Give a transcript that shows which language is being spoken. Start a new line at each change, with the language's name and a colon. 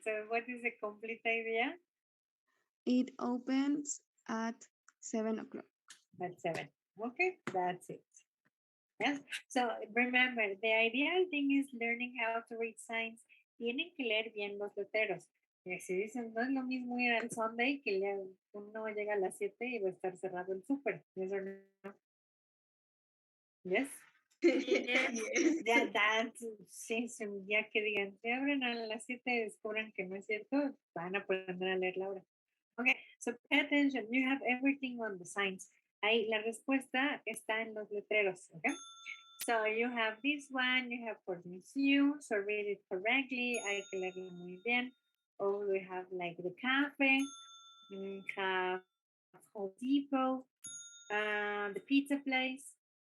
English: So what is the complete idea? It opens at 7 o'clock. At 7. Okay, that's it. Yes. So remember, the ideal thing is learning how to read signs.
Spanish: Tienen que leer bien los letreros. Y si dicen, no es lo mismo ir al Sunday que uno llega a las 7 y va a estar cerrado el súper.
English: Yes or no? Yes. Yes.
Spanish: Sí, ya que digan, si abren a las 7 descubran que no es cierto, van a aprender a leer la hora.
English: Okay, so pay attention. You have everything on the signs.
Spanish: Ahí la respuesta está en los letreros.
English: Okay. So you have this one, you have for museum, so read it correctly.
Spanish: Hay que leerlo muy bien.
English: Or we have like the cafe, we have Home Depot, the pizza place.